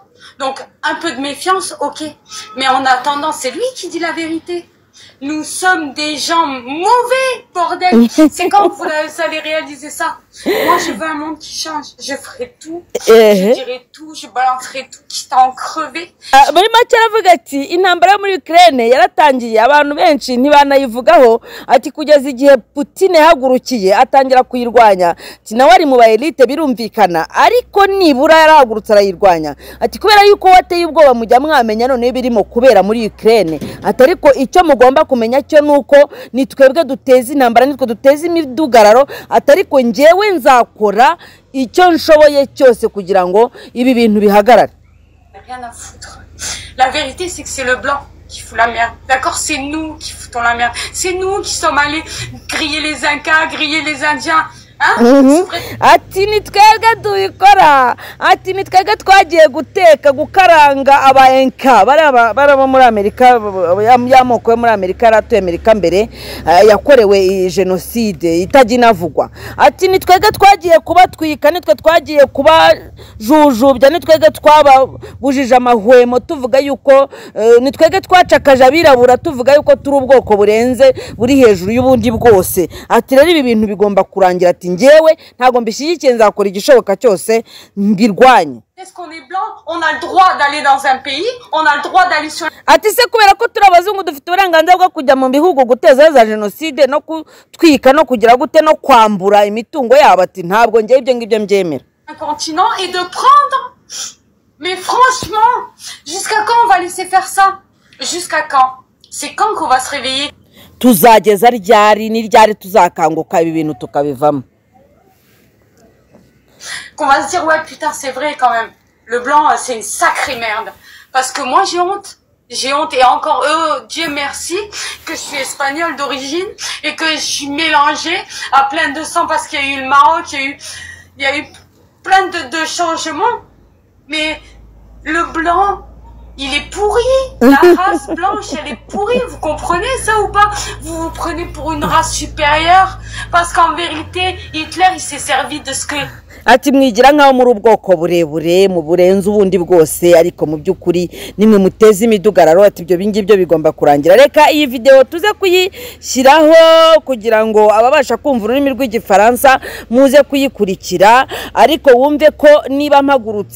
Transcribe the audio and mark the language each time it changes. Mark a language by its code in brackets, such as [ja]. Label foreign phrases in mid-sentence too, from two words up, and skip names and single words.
[fr] Donc, un peu de méfiance, ok. Mais en attendant, c'est lui qui dit la vérité. Nous sommes des gens mauvais, bordel. C'est quand vous allez réaliser ça. Moi, je veux un monde qui change. Je ferai tout. Je dirai tout. Je balancerai tout. Quitte à en crever. [rw] Muri make aravuga ati intambara yo muri Ukraine yaratangiye abantu benshi ntibanayivugaho ati kugeza igihe Putin yahagurukiye atangira kuyirwanya ati nawe ari mu ba elite birumvikana ariko nibura yarahagurutse arayirwanya ati kubera yuko wateye ubwoba mujya mwamenya none birimo kubera muri Ukraine atari ko icyo mugomba kumenya cyo nuko nitwebwe duteza intambara nitwe duteza imidugararo atari ko ngewe nzakora icyo nshoboye cyose kugira ngo ibi bintu bihagarare. [fr] Rien à foutre. La vérité, c'est que c'est le blanc qui fout la merde. D'accord? C'est nous qui foutons la merde. C'est nous qui sommes allés griller les Incas, griller les Indiens. [rw] ati nitwebwe dubikora ati nitwebwe twagiye guteka gukaranga abaenka baraba muri Amerika y'amoko yo muri Amerika yaratuye Amerika mbere yakorewe genocide itaginavugwa ati nitwebwe twagiye kubatwika nitwe twagiye kuba jujubya nitwebwe twababujije amahwemo tuvuga yuko nitwebwe twacakaje abirabura tuvuga yuko turi ubwoko burenze buri hejuru y'ubundi bwose ati rero ibi bintu bigomba kurangira ati ngewe ntago mbishyigikiye nzakora igishoboka cyose mbirwanye. [fr] Est-ce qu'on est blanc? On a le droit d'aller dans un pays, on a le droit d'aller sur... [rw] ati se kubera ko turi abazungu dufite uburenganzira bwo kujya mu bihugu guteza za genocide no kutwika no kugira gute no kwambura imitungo yabo ati ntabwo ngewe ibyo ngibyo mbyemera. [fr] Un continent et de prendre. Mais franchement, jusqu'à quand on va laisser faire ça? Jusqu'à quand? C'est quand qu'on va se réveiller? [rw] Tuzageza ryari ni ryari tuzakanguka ibi bintu tukabivamo. [fr] Qu'on va se dire ouais putain c'est vrai quand même. Le blanc c'est une sacrée merde. Parce que moi j'ai honte. J'ai honte et encore Dieu merci que je suis espagnole d'origine et que je suis mélangée à plein de sang parce qu'il y a eu le Maroc, il y a eu plein de changements. Mais le blanc, il est pourri. La race blanche, elle est pourrie. Vous comprenez ça ou pas? Vous vous prenez pour une race supérieure parce qu'en vérité, Hitler, il s'est servi de ce que... [rw] ati mwigira nkaho muri ubwoko burebure mu burenze ubundi bwose ariko mu byukuri nimwe muteze imidugararo ati ibyo bingibyo bigomba kurangira. Reka iyi video tuze kuyishyiraho kugira ngo ababasha kumva ururimi rw'igifaransa muze kuyikurikira ariko wumve ko niba mpagurutse